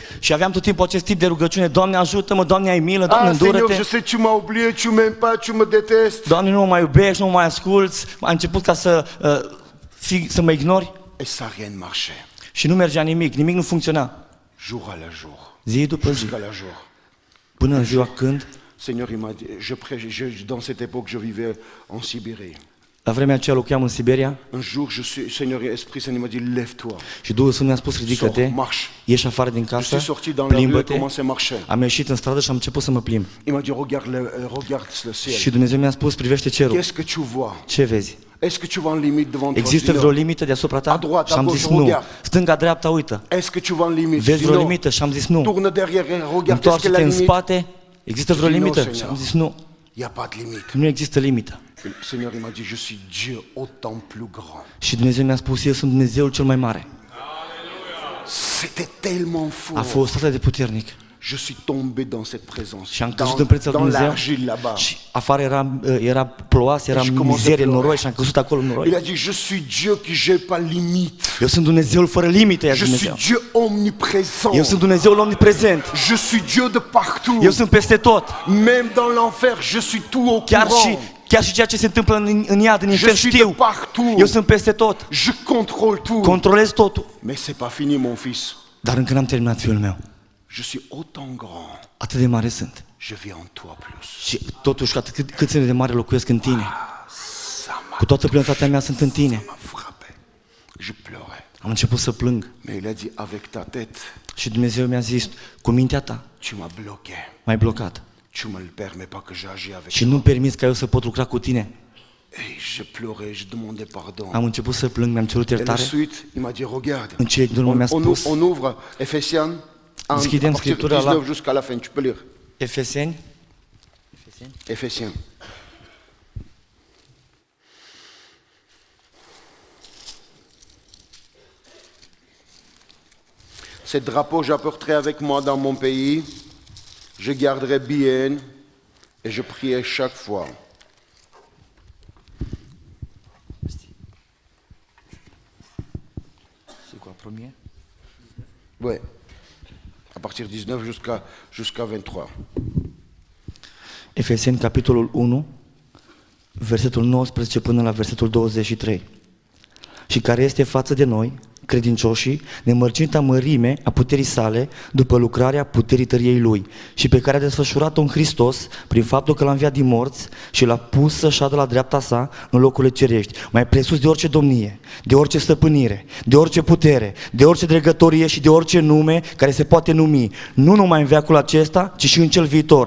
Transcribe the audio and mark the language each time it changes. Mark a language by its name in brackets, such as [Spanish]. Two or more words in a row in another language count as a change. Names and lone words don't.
[Romanian] Și aveam tot timpul acest tip de rugăciune, Doamne ajută-mă, Doamne ai milă, Doamne [French] Seigneur, je [Romanian] îndură-te. [French] sais, tu m'as oublié, tu m'aimes pas, tu me détestes. [Romanian] Doamne, nu mă mai iubești, nu mă mai asculți, a început ca să mă ignori [French] Et ça, rien ne marchait. [Romanian] și nu mergea nimic, nimic nu funcționa. [French] Jour à la jour. [Romanian] Zi după zi, [French] Jusqu'à la jour. [Romanian] până în ziua când, [French] Seigneur, il m'a dit, dans cette époque, je vivais en Sibérie. [Romanian] la vremea aceea locuiam în Siberia [French] Un jour, Seigneur, Esprit Saint, il m'a dit, lève-toi. [Romanian] și Duhul Sfânt mi-a spus, [French] Sors, [Romanian] ridică-te, [French] marche. [Romanian] ieși afară din [French] Je [Romanian] casă, [French] suis sorti dans la rue et [Romanian] plimbă-te. [French] commençais à marcher. [Romanian] Am ieșit în stradă și am început să mă plimb. [French] Il m'a dit, regarde le [Romanian] Și [French] ciel. [Romanian] Dumnezeu mi-a spus, privește cerul. [French] Qu'est-ce que tu vois? [Romanian] Ce vezi? [French] Est-ce que tu vois une limite devant toi? [Romanian] Există [French] Je dis [Romanian] vreo [French] non. [Romanian] limită deasupra ta? [French] A droite, [Romanian] Și am [French] a [Romanian] zis [French] gauche, [Romanian] nu. [French] regarde. [Romanian] Stânga, dreapta, uită. [French] Est-ce que tu vois une limite? Je [Romanian] Vezi [French] dis [Romanian] vreo [French] non. [Romanian] limită? Și am zis nu. [French] Tourne derrière, regarde, est-ce que [Romanian] Întoarce-te [French] la [Romanian] în [French] limite? [Romanian] spate. Există vreo Și din nou, limită? [French] Seigneur. [Romanian] Și am zis nu. [French] Il n'y a pas de limite. [Romanian] Nu există limită. [French] Le Seigneur, il m'a dit, je suis Dieu autant plus grand. [Romanian] Și Dumnezeu mi-a spus, eu sunt Dumnezeul cel mai mare. [French] C'était tellement [Romanian] A [French] fort. [Romanian] fost atât de puternic. [French] Je suis tombé dans cette présence. [Romanian] Și am căzut în prezența lui [French] Dans [Romanian] Dumnezeu. [French] l'argile là-bas. [Romanian] Și afară era ploasă, era Și cum o să mizerie, plore. noroi și am căzut acolo în noroi. [French] Il a dit, je suis Dieu qui j'ai pas limite. [Romanian] Eu sunt Dumnezeul fără limite, i-a [French] Je [Romanian] zis [French] suis [Romanian] Dumnezeu. [French] Dieu omniprésent. [Romanian] Eu sunt Dumnezeul omniprezent. [French] Je suis Dieu de partout. [Romanian] Eu sunt peste tot. [French] Même dans l'enfer, je suis tout au courant. [Romanian] Chiar și ceea ce se întâmplă în iad, în [French] Je [Romanian] infern, [French] suis de [Romanian] știu. [French] partout. [Romanian] Eu sunt peste tot. [French] Je contrôle tout. [Romanian] Controlez totul. [French] Mais c'est pas fini, mon fils. [Romanian] Dar încă n-am terminat, fiul meu. [French] Je suis autant grand. [Romanian] Atât de mare sunt. [French] Je vis en toi plus. [Romanian] Și totuși, cât sunt de mare locuiesc în tine. [French] Ça m'a [Romanian] Cu toată plinătatea mea sunt în tine. [French] frappé. Je pleurais. [Romanian] Am început să plâng. [French] Mais il a dit, avec ta tête, [Romanian] Și Dumnezeu mi-a zis, cu mintea ta [French] tu m'as bloqué. [Romanian] m-ai blocat. [French] Tu me le permets pas que j'agisse avec [Romanian] Și nu-mi permiți ca eu să pot lucra cu tine. [French] Et je pleurais, je demandais pardon. [Romanian] Am început să plâng, mi-am cerut [French] Et [Romanian] iertare. [French] ensuite, il m'a dit, regarde, [Romanian] În cele din urmă mi-a spus, [French] on ouvre Ephésiens, à [Romanian] Deschidem [French] partir de [Romanian] Scriptura la [French] 19 jusqu'à la fin, tu peux lire. [Romanian] Efeseni, [French] Ephésiens. Ces drapeaux, j'apporterai avec moi dans mon pays, je garderai bien et je prierai chaque fois. c'est quoi, premier? Ouais. À partir de 19 jusqu'à 23. [Romanian] Efeseni, capitolul 1, versetul 19 până la versetul 23. Și care este față de noi, credincioșii, nemărginita mărime a puterii sale după lucrarea puterii tăriei Lui și pe care a desfășurat-o în Hristos prin faptul că l-a înviat din morți și l-a pus să șadă la dreapta sa în locurile cerești, mai presus de orice domnie, de orice stăpânire, de orice putere, de orice dregătorie și de orice nume care se poate numi, nu numai în veacul acesta, ci și în cel viitor.